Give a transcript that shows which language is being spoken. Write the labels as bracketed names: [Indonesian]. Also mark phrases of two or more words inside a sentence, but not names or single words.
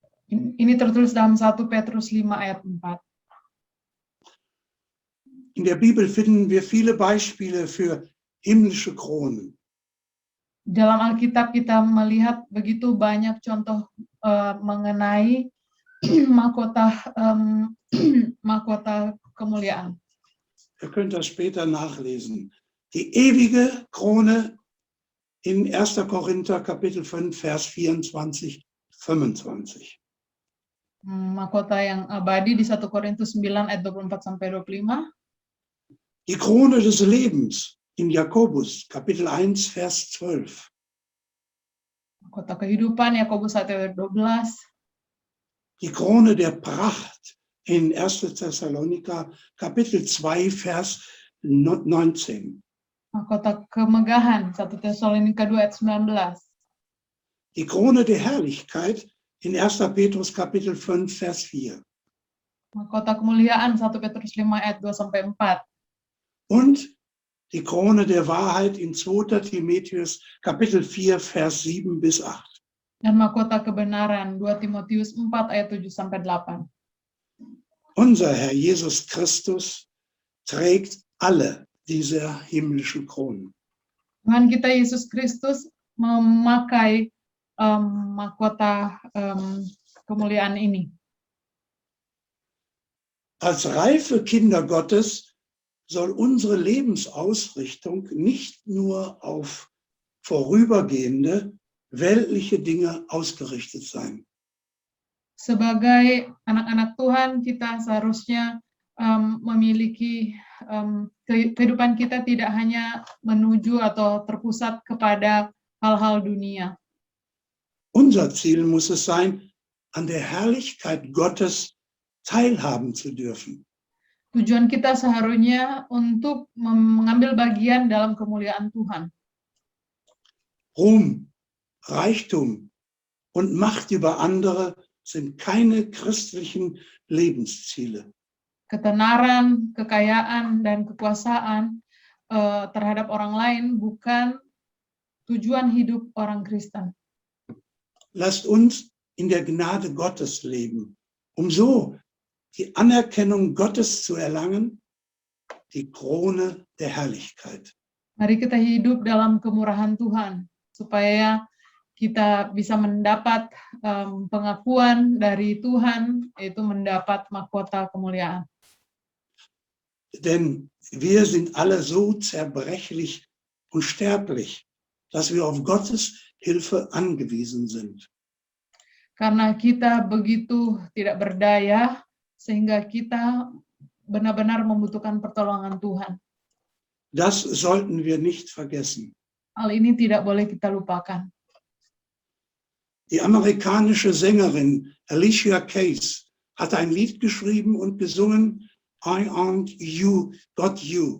[Indonesian] Ini tertulis dalam 1 Petrus 5 ayat 4. [German] In der Bibel finden wir viele Beispiele für himmlische Kronen. [Indonesian] Dalam Alkitab kita melihat begitu banyak contoh mengenai mahkota kemuliaan. [German] Ihr könnt das später nachlesen. Die ewige Krone in 1. Korinther Kapitel 5, Vers 24, 25. [Indonesian] Mahkota yang abadi di 1 Korintus 9 ayat 24 sampai 25. [German] Die Krone des Lebens in Jakobus Kapitel 1, Vers 12. [Indonesian] Mahkota kehidupan Yakobus 1 ayat 12. [German] Die Krone der Pracht in 1. Thessaloniker Kapitel 2, Vers 19. [Indonesian] Mahkota kemegahan 1 Tesalonika 2 ayat 19. [German] Die Krone der Herrlichkeit in 1. Petrus Kapitel 5, Vers 4. [Indonesian] Mahkota kemuliaan 1 Petrus 5 ayat 2 sampai 4. [German] Und die Krone der Wahrheit in 2. Timotheus Kapitel 4, Vers 7 bis 8. [Indonesian] Dan mahkota kebenaran 2 Timotius 4 ayat 7 sampai 8. [German] Unser Herr Jesus Christus trägt alle diese himmlischen Kronen. [Indonesian] Tuhan kita Yesus Kristus memakai mahkota kemuliaan ini. [German] Als reife Kinder Gottes soll unsere Lebensausrichtung nicht nur auf vorübergehende weltliche Dinge ausgerichtet sein. [Indonesian] Sebagai anak-anak Tuhan, kita seharusnya memiliki kehidupan kita tidak hanya menuju atau terpusat kepada hal-hal dunia. [German] Unser Ziel muss es sein, an der Herrlichkeit Gottes teilhaben zu dürfen. [Indonesian] Tujuan kita seharusnya untuk mengambil bagian dalam kemuliaan Tuhan. [German] Ruhm, Reichtum und Macht über andere sind keine christlichen Lebensziele. [Indonesian] Ketenaran, kekayaan, dan kekuasaan terhadap orang lain bukan tujuan hidup orang Kristen. [German] Lasst uns in der Gnade Gottes leben, um so die Anerkennung Gottes zu erlangen, die Krone der Herrlichkeit. [Indonesian] Mari kita hidup dalam kemurahan Tuhan, supaya kita bisa mendapat pengakuan dari Tuhan, yaitu mendapat mahkota kemuliaan. [German] Denn wir sind alle so zerbrechlich und sterblich, dass wir auf Gottes Hilfe angewiesen sind. [Indonesian] Karena kita begitu tidak berdaya, sehingga kita benar-benar membutuhkan pertolongan Tuhan. [German] Das sollten wir nicht vergessen. [Indonesian] Hal ini tidak boleh kita lupakan. [German] Die amerikanische Sängerin Alicia Keys hat ein Lied geschrieben und gesungen, [English] I aren't you, got you.